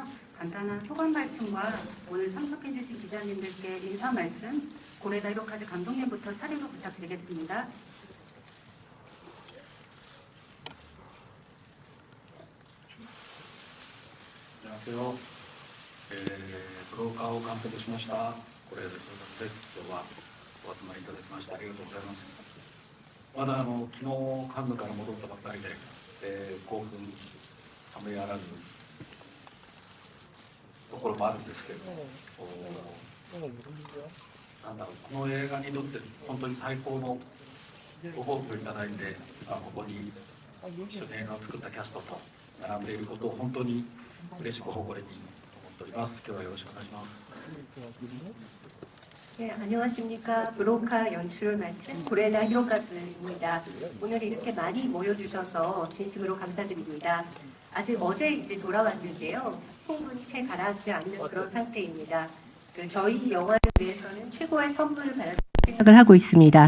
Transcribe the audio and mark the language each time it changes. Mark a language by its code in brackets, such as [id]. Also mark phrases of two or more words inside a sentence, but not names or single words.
[ko] 간단한 소감 말씀과 오늘 참석해주신 기자님들께 인사 말씀, 고레다 히로카즈 감독님부터 차례로 부탁드리겠습니다. 안녕하세요. [ja] ブローカーを監督しました是枝裕和です。今日はお集まりいただきましてありがとうございます。まだ昨日カンヌから戻ったばっかりで、興奮冷めやらぬところもあるんですけれども、なんだろう、この映画にとって本当に最高のご褒美をいただいて、ここに一緒に映画を作ったキャストと並んでいることを本当に嬉しく誇りに思っております。今日はよろしくお願いします。 [ko] 네, 안녕하십니까. 브로카 연출 맡은 고레다 히로카즈입니다. 오늘 이렇게 많이 모여주셔서 진심으로 감사드립니다. 아직 어제 이제 돌아왔는데요. 충분히 채 가라앉지 않는 그런 상태입니다. 저희 영화에 대해서는 최고의 선물을 받을 생각을 하고 있습니다.